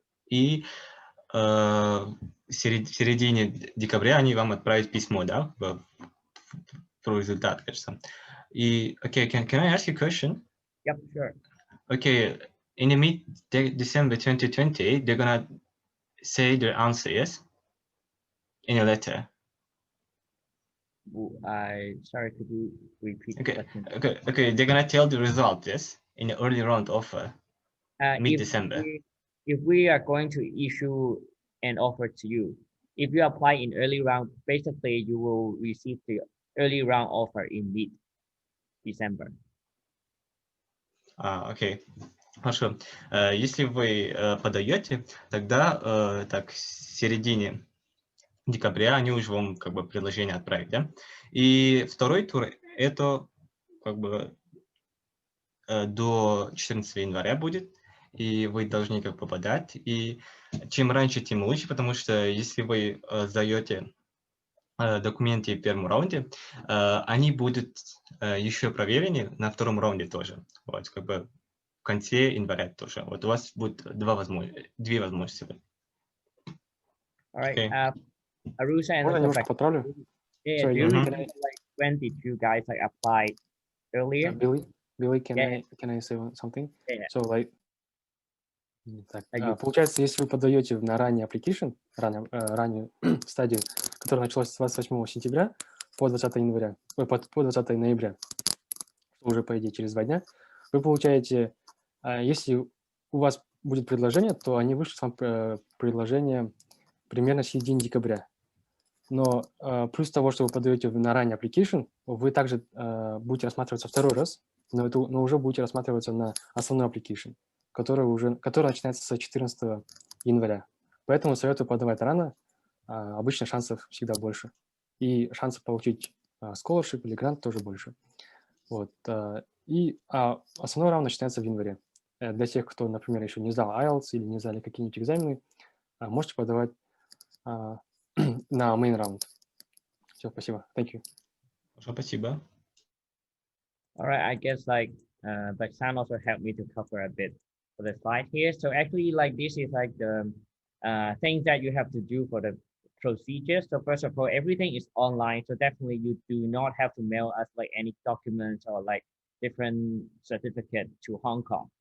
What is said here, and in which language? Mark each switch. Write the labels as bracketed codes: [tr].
[ru] И в середине декабря они вам отправят письмо, да, про результат, кажется. [en] И, okay, can I ask you a question? Yep, sure. Okay, in the mid-December 2020, they're gonna say their answer, yes? In a letter. Sorry, could you repeat the question? Okay, they're gonna tell the result, yes? In the early round offer, mid-December. If we are going to issue an offer to you, if you apply in early round, basically you will receive the early round offer in mid-December. [ru] Окей. Хорошо. Если вы подаете, тогда так, в середине декабря они уже вам как бы предложение отправят, да? И второй тур это как бы до 14 января будет, и вы должны как бы подать. И чем раньше, тем лучше, потому что если вы сдаете документы в первом раунде, они будут еще проверены на втором раунде тоже. Вот, как бы в конце января тоже. Вот у вас будет две возможности. [en] All right. Okay. Arusha and [ru] Можно немножко подправлю? [en] yeah, Sorry, do you Billy, remember, like when did you guys like apply earlier? Billy, can I say something? Yeah. So like, [ru] получается, если вы подаете на ранний application, раннюю стадию, которая началась с 28 сентября по 20 января, по 20 ноября, уже по идее через 2 дня, вы получаете, если у вас будет предложение, то они вышлют вам предложение примерно в середине декабря. Но плюс того, что вы подаете на ранний application, вы также будете рассматриваться второй раз, но уже будете рассматриваться на основной application, который начинается с 14 января. Поэтому советую подавать рано, обычно шансов всегда больше. И шансов получить scholarship или грант тоже больше. Вот. И основной раунд начинается в январе. Для тех, кто, например, еще не сдал IELTS или не сдали какие-нибудь экзамены, можете подавать на main раунд. Все, спасибо. [en] Thank you. [ru] Хорошо, спасибо. [en] All right, I guess like Baksan also helped me to cover a bit for the slide here. So actually, like this is like the things that you have to do for the procedure. So first of all, everything is online. So definitely you do not have to mail us like any documents or like different certificate to Hong Kong.